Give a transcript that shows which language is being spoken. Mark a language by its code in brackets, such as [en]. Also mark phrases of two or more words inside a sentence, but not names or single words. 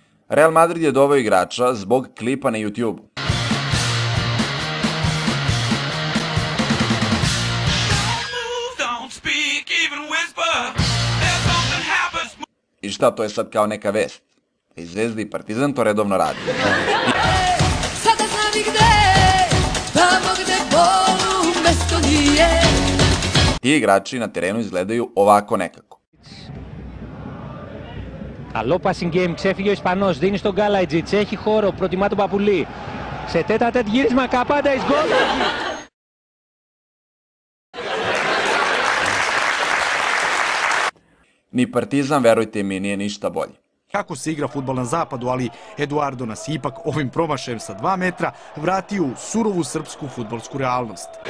[sr] Real Madrid je doveo igrača zbog klipa na YouTube-u. I šta, to je sad kao neka vest? I Zvezda i Partizan to redovno radi. Sada znam i gde, tamo gde bolu mesto nije. Ti igrači na terenu izgledaju ovako nekako. [el] Καλό [en] passing game, [el] ξέφυγε ο Ισπανός, δίνει στον Γκάλατζιτς, έχει χώρο, προτιμά τον Παπουλή. Σε τέτα τέτ γύρισμα, Καπάντα, εις γκολ! [sr] Ni Partizan, verujte mi, nije ništa bolje. Kako se igra fudbal na zapadu, ali Eduardo nas ipak ovim promašajem sa 2 metra vratio u surovu srpsku fudbalsku realnost.